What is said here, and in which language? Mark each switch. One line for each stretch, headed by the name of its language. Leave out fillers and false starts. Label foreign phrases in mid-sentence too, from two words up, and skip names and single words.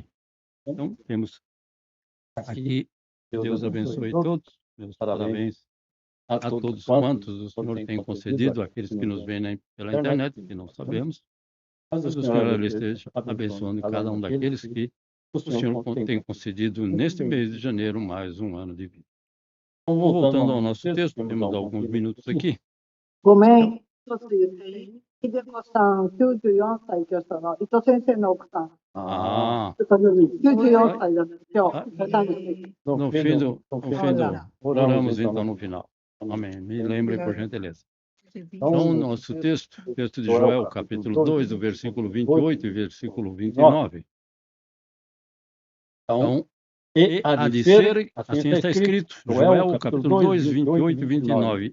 Portuguese: Então, temos aqui, Deus abençoe todos, meus parabéns a todos quantos o Senhor tem concedido, aqueles que nos veem pela internet, que não sabemos, mas o Senhor esteja abençoando cada um daqueles que o Senhor tem concedido neste mês de janeiro mais um ano de vida. Então, voltando ao nosso texto, temos alguns minutos aqui.
Japanese: ごめん、一つ言っていい？秀子さん、94歳今日したの、伊藤先生の奥さん。94歳だね、今日。
Portuguese: No fim oramos então no final. Amém. Me lembre, por gentileza. Então, nosso texto de Joel, capítulo 2, do versículo 28 e versículo 29. Então, e há de ser, assim está escrito, Joel, capítulo 2, 28 e 29.